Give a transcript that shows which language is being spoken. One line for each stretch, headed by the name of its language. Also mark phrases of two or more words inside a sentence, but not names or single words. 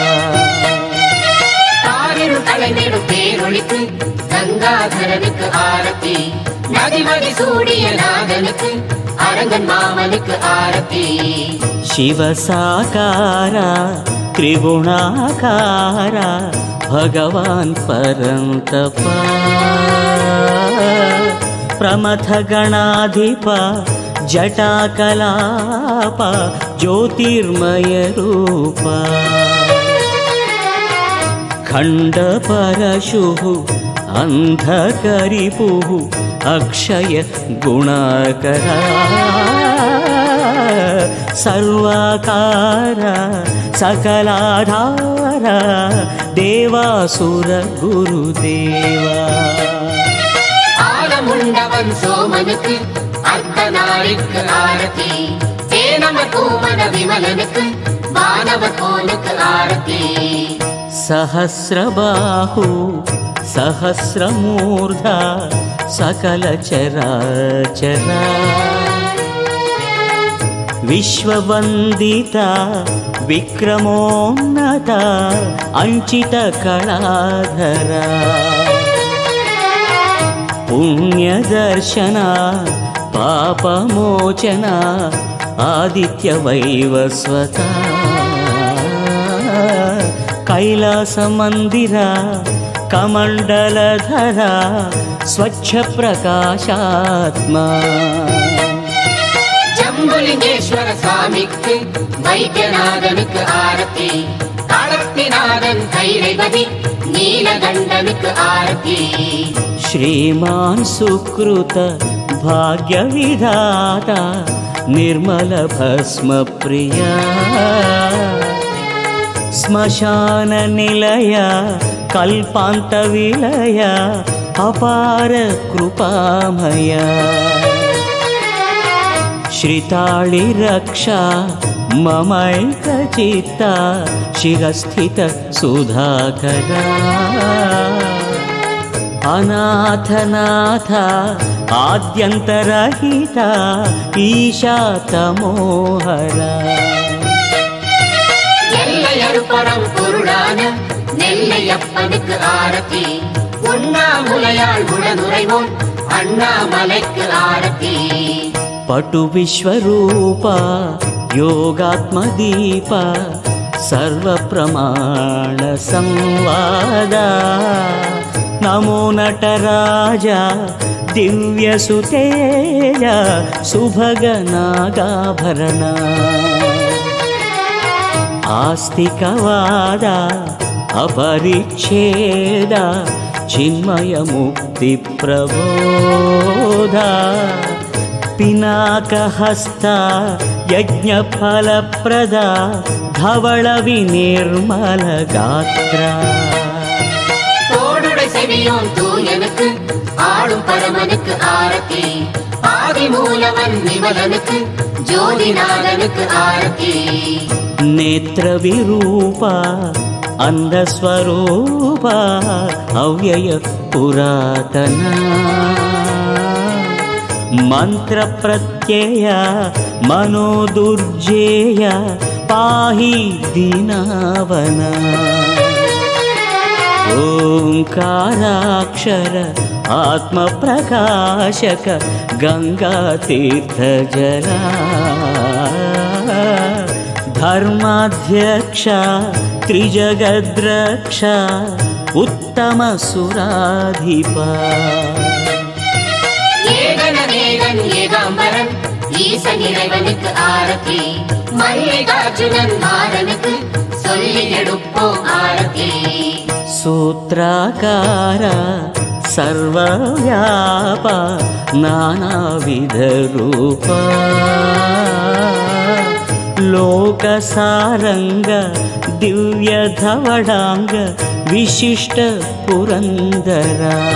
Tamil: गंगाधरनुக்கு ஆரத்தி நதிமதி சூடிய நாதனுக்கு அரங்கன் மாமனுக்கு ஆரத்தி
Sanskrit: शिव साकारा त्रिगुणाकारा भगवान् परन्तपा प्रमथ गणाधिपा जटाकलापा ज्योतिर्मय रूपा खण्डपरशुः अन्धकरिपुः अक्षय गुणाकरा सर्वाकारा सकलाधारा देवासुर गुरुदेवा
Tamil: ஆலமுண்டவன் சோமனுக்கு அர்த்தநாரிக்கு ஆரத்தி தேனம கூமன விமலனுக்கு வானவர் கோனுக்கு ஆரத்தி
Sanskrit: सहस्रबाहु सहस्रमूर्धा सकल चराचरा विश्ववन्दिता विक्रमोन्नता अंचित कलाधरा पुण्यदर्शना पापमोचना आदित्य वैवस्वता कैलास मंदिरा कमंडलधरा स्वच्छ प्रकाशात्मा
Tamil: ஜம்புலிங்கேஸ்வர சுவாமிக்கு வைத்தியநாதனுக்கு ஆரத்தி களத்திநாதன் கைலைவதி நீலகண்டனுக்கு ஆரத்தி
Sanskrit: श्रीमान सुकृत भाग्य विधाता निर्मल भस्म प्रिया स्मशान निलय कल्पांत विलय अपार कृपामय श्रिताळि रक्षा ममैकचित्ता शिरस्थित सुधाकरा अनाथनाथ आद्यन्तरहिता ईशा तमोहरा
Tamil: எல்லையறுபரம் பொருளான நெல்லையப்பனுக்கு ஆரத்தி உண்ணாமுலையாள் உளனுறைவோன் அண்ணாமலைக்கு ஆரத்தி
Sanskrit: पटु विश्वरूपा योगात्मदीपा सर्व प्रमाण संवादा नमो नटराजा दिव्यसुतेजा सुभगनागाभरणा आस्तिकवादा अपरिच्छेदा चिन्मय मुक्ति प्रबोधा पिनाकहस्ता यज्ञफलप्रदा धवल विनिर्मल गात्रा
Tamil: தோடுடை செவியோன் தூயனுக்கு ஆளும் பரமனுக்கு ஆரத்தி ஆதிமூலவன் விமலனுக்கு ஜோதிநாதனுக்கு ஆரத்தி
Sanskrit: नेत्र विरूपा अंधस्वरूपा अव्यय पुरातना मंत्र प्रत्यय मनोदुर्जेय पाहि दीनावना ओंकाराक्षर आत्म प्रकाशक गंगा तीर्थ जला धर्माध्यक्ष त्रिजगद्रक्ष उत्तम सुराधिपा
Tamil: ஏகன் ஏகாம்பரன் ஈசன் இறைவனுக்கு ஆரத்தி மல்லிகார்ஜுனன் மாறனுக்கு சொல்லி எடுப்போம் ஆரத்தி
Sanskrit: सूत्राकार सर्वव्यापा नानाविध रूपा लोकसारंग दिव्य धवडांग विशिष्ट पुरंदरा